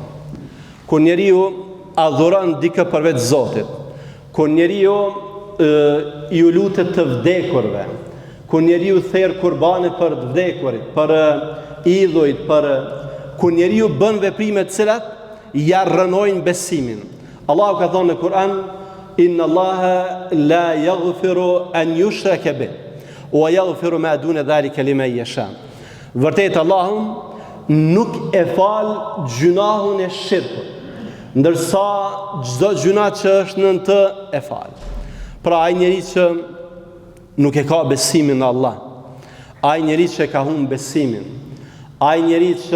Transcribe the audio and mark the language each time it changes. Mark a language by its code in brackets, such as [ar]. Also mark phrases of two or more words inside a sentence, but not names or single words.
[sq] Kur njeriu adhuron dikë përveç Zotit. Kur njeriu ju lutet të vdekurve, kur njeriu therr kurbane për të vdekurit, për idhujt, kur njeriu bën veprime të cilat ja rrënojnë besimin. Allahu ka thënë në Kur'an, [ar] إن الله لا يغفر أن يشرك به ويغفر ما دون ذلك لمن يشاء. [sq] Vërtet Allahu nuk e fal gjunahun e shirkut, ndërsa çdo gjuna që është nën të e fal. Pra ai njeri që nuk e ka besimin në Allah, ai njeri që ka humbur besimin, ai njeri që